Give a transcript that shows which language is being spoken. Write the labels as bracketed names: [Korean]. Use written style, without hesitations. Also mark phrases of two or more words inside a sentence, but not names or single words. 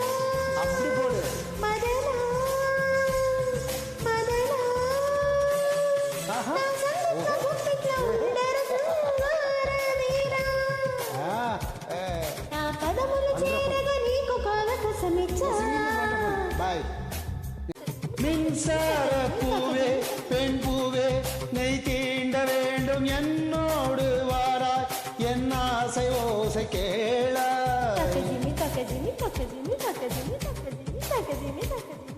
[Telugu] మదన మదన నా సంగీత గుప్పిట్లో ఉండర శృంగార వీరా నా పదములు చేరగా నీకు అవకాశమిచ్చా. [English] Bye. [Tamil] மின்சார பூவே பெண் பூவே நெய் தீண்ட வேண்டும் என்னோடு வாராய் என் ஆசை ஓசை கேளா. తకజిమి తకజిమి తకజిమి తకజిమి తకజిమి తకజిమి తకజిమి